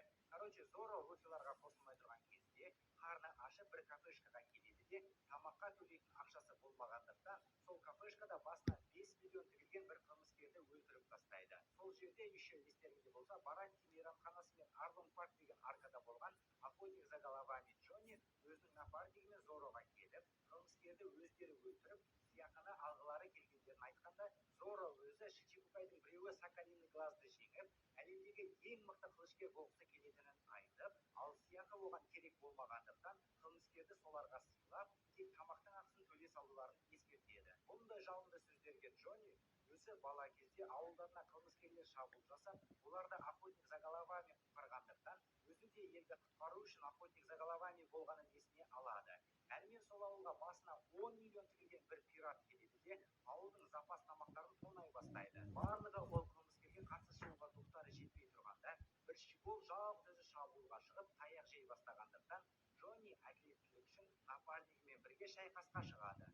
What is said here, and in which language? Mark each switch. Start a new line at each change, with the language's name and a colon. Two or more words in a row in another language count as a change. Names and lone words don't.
Kazakh: Короче, Зоро Луфиларға қосылмай тұрған кезде қарны ашып бір кафешкаға келеді де, тамаққа төлейтін ақшасы болмағандықтан, сол кафешкада басына 5 миллион тігілген бір қылмыскерді өлтіріп тастайды. Сол жерде еще естеріңізде болса, Баранти мейрамханасы мен Арлон Парк деген аркада болған
Russian: охотник за головами
Kazakh: Джонни өзінің напарнигімен Зороға келіп, қылмыскерді өздері өлтіріп, сыйақыны алғылары келгендерін айтқанда, Зоро өзі Шичибукайдың біреуі Соколиный глазды жеңіп, әлемдегі ең мықты қылышкер болғысы келетінін айтып, ал сыйақы оған керек болмағандықтан, қылмыскерді соларға сыйлап, тек тамақтың ақысын төлей салуларын ескертеді. Бұндай жалынды сөздерге Джонни өзі бала кезде ауылдарына қылмыскерлер шабуыл жасап, оларды
Russian: охотник за головами
Kazakh: құтқарғандықтан, өзі де елді құтқару үшін
Russian: охотник за головами
Kazakh: болғанын есіне алады. Әрмен сол ауылға басына 10 миллион тігілген бір пират келеді де, ауылдың запас тамақтарын тонай бастайды. Барлығы ол қылмыскерге қарсы шығуға тоқтары жетпей тұрғанда, бір шпион жалғыз өзі шабуылға шығып, таяқ жей бастағандықтан, Джонни әділеттілік үшін напарнигімен бірге шайқасқа шығады.